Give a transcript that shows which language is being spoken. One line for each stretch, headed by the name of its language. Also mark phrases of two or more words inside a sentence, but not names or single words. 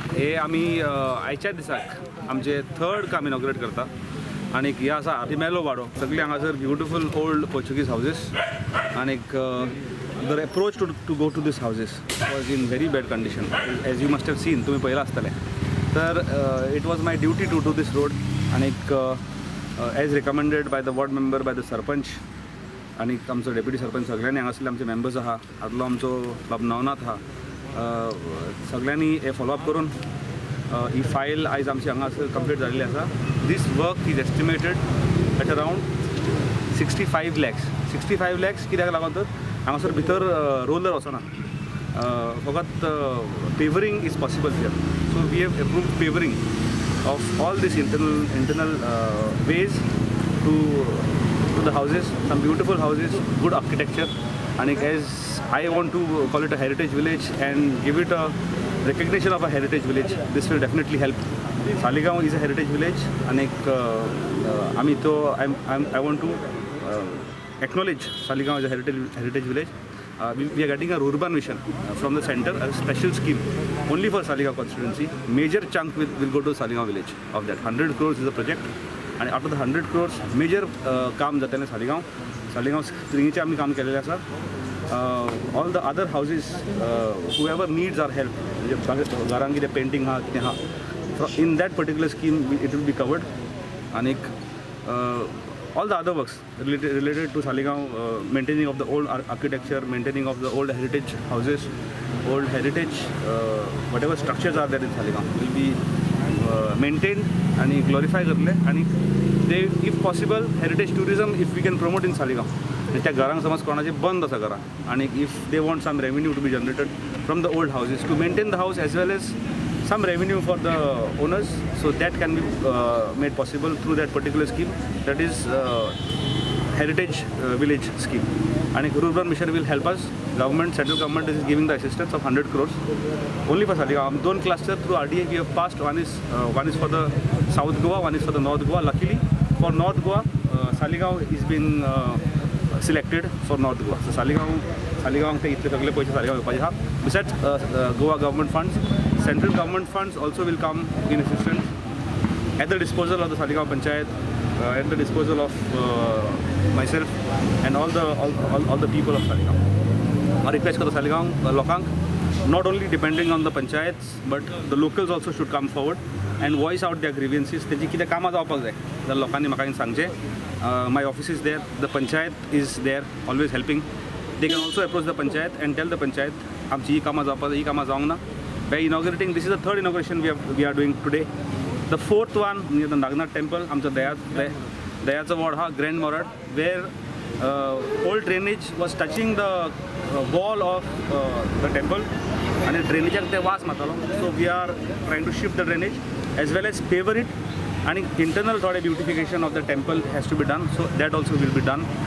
Konkani: हे आमी आयच्या दिसाक आमचे थर्ड काम इनॉग्रेट करता आणि हे आसा आर्टिमेलो वाडो. सगळी हांगासर
English: beautiful old Portuguese houses आणि the approach to go to this houses was in very bad condition. as you must have seen,
Konkani: तुम्ही पळयला आसतले.
English: तर it was my duty to do this road आणि as recommended by the ward member, by the sarpanch आणि
Konkani: आमचो डेप्युटी सरपंच, सगळ्यांनी हांगासरले आमचे मेंबर्स आहा. आदलो आमचो बाब नवनाथ आहा. सगळ्यांनी हे फॉलोअप करून ही फायल आयज आमची हांगासर कंप्लीट जाल्ली आसा.
English: this work is estimated at around 65 lakhs.
Konkani: 65 lakhs कित्याक लागून तर हांगासर भितर रोलर वचना, फकत
English: paving is possible here. so we have approved paving of all these internal ways to the houses, some beautiful houses, good architecture, and as I want to call it a heritage village and give it a recognition of a heritage village, this will definitely help. Saligaon is a heritage village and I want to acknowledge Saligaon as a heritage village. We are getting a urban vision from the center, a special scheme only for Saligaon constituency. Major chunk will go to Saligaon village. Of that 100 crores is a project.
Konkani: आणि
English: out of the 100 crores
Konkani: मेजर काम जातलें सालिगांव स्प्रिंगेचें आमी काम केलेलें आसा.
English: all the other houses whoever needs our help,
Konkani: म्हणजे घरांत कितें पेंटींग आहा कितें आहा,
English: in that particular scheme it will be covered. आनी all the other works related to Saligaon, maintaining of the old architecture, maintaining of the old heritage houses, old heritage whatever structures are there in Saligaon will be maintain आणि glorify करले. आणि ते if possible heritage tourism if we can promote in Saligaon.
Konkani: त्या घरांक समज कोणाचे बंद आसा घरां
English: आणि if they want some revenue to be generated from the old houses to maintain the house as well as some revenue for the owners, so that can be made possible through that particular scheme, that is heritage village scheme. And urban mission will help us. Central government is giving the assistance of 100 crores only for Saligaon. Two clusters through RDA we have passed. One is for the South Goa, one is for the North Goa. Luckily for North Goa, Saligaon is been selected for North Goa.
Konkani: So Saligaon ते इतले सगळे पैसे Saligaon येवपाचे आहा.
English: Besides Goa government funds, central government funds also will come in assistance at the disposal of the Saligaon Panchayat, at the disposal of myself and all the people of Saligaon. I request for the Saligaon lokank, not only depending on the panchayats but the locals also should come forward and voice out their grievances.
Konkani: तेजी कितें कामां जावपाक जाय जाल्यार लोकांनी म्हाका सांगचें.
English: My office is there, the panchayat is there, always helping. They can also approach the panchayat and tell the panchayat
Konkani: आमची ही कामां जावपाक, ही कामां जावंक ना.
English: By inaugurating, this is the third inauguration we are doing today. The fourth one near the Nagnath temple,
Konkani: आमचा दयाचा वॉर्ड हा
English: Grand Morad, where old drainage was touching the wall of the temple and drainage
Konkani: ते वास मारतालो.
English: So we are trying to shift the drainage as well as paver it, and internal beautification of the temple has to be done, so that also will be done.